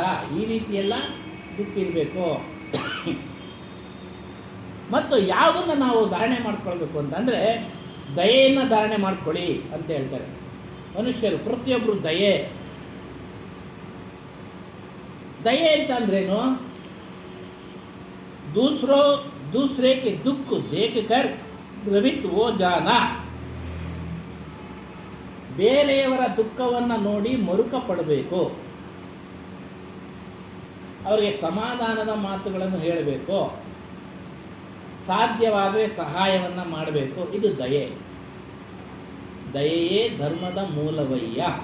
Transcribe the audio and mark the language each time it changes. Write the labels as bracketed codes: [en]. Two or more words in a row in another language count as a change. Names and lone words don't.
[kn] ಈ ರೀತಿಯೆಲ್ಲ ಬಿಟ್ಟಿರಬೇಕು. ಮತ್ತು ಯಾವುದನ್ನು ನಾವು ಧಾರಣೆ ಮಾಡ್ಕೊಳ್ಬೇಕು ಅಂತಂದರೆ ದಯೆಯನ್ನು ಧಾರಣೆ ಮಾಡ್ಕೊಳ್ಳಿ ಅಂತ ಹೇಳ್ತಾರೆ ಮನುಷ್ಯರು. ಪ್ರತಿಯೊಬ್ಬರು ದಯೆ ಅಂತಂದ್ರೇನು? [hi] दूसरे के दुख देख कर द्रवित वो जाना. [kn] ಬೇರೆಯವರ ದುಃಖವನ್ನು ನೋಡಿ ಮರುಕ ಪಡಬೇಕು, ಅವರಿಗೆ ಸಮಾಧಾನದ ಮಾತುಗಳನ್ನು ಹೇಳಬೇಕು, ಸಾಧ್ಯವಾದರೆ ಸಹಾಯವನ್ನು ಮಾಡಬೇಕು. ಇದು ದಯೆಯೇ ಧರ್ಮದ ಮೂಲವಯ್ಯ.